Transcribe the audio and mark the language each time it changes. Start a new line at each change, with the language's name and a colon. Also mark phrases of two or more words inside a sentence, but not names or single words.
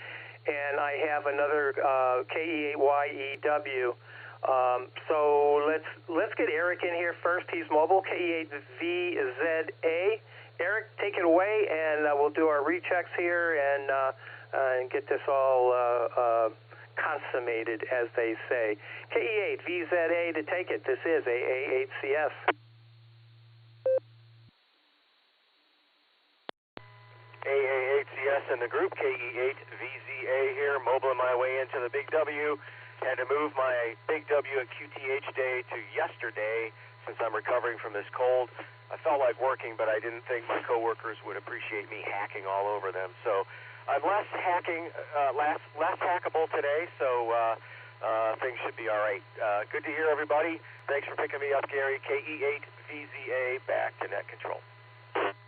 English: And I have another KE8YEW. So let's get Eric in here first. He's mobile, KE8VZA. Eric, take it away, and we'll do our rechecks here and get this all consummated, as they say. KE8VZA to take it. This is AA8CS. AA8CS in the group, KE8VZA here, mobile my way into the Big W. Had to move my Big W at QTH day to yesterday since I'm recovering from this cold. I felt like working, but I didn't think my coworkers would appreciate me hacking all over them. So I'm less hackable today, so things should be all right. Good to hear, everybody. Thanks for picking me up, Gary. KE8VZA, back to net control.